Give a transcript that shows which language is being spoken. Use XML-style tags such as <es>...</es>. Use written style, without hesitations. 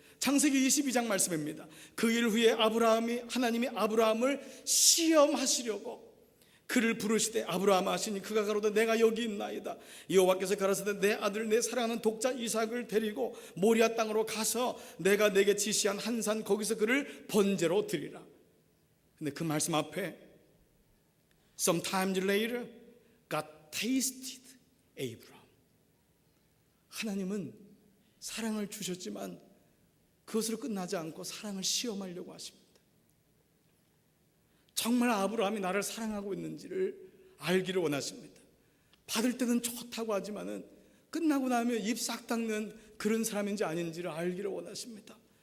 <ko>창세기 22장 말씀입니다. 그 일 후에 하나님이 아브라함을 시험하시려고 그를 부르시되 아브라함 하시니 그가 가로되 내가 여기 있나이다. 여호와께서 가라사대 내 아들 내 사랑하는 독자 이삭을 데리고 모리아 땅으로 가서 내가 내게 지시한 한 산 거기서 그를 번제로 드리라. 근데 그 말씀 앞에</ko> <en>Sometime later God tasted Abraham.</en> <ko>하나님은 사랑을 주셨지만 그것으로 끝나지 않고 사랑을 시험하려고 하십니다. 정말 아브라함이 나를 사랑하고 있는지를 알기를 원하십니다. 받을 때는 좋다고 하지만은 끝나고 나면 입 싹 닦는 그런 사람인지 아닌지를 알기를 원하십니다.</ko>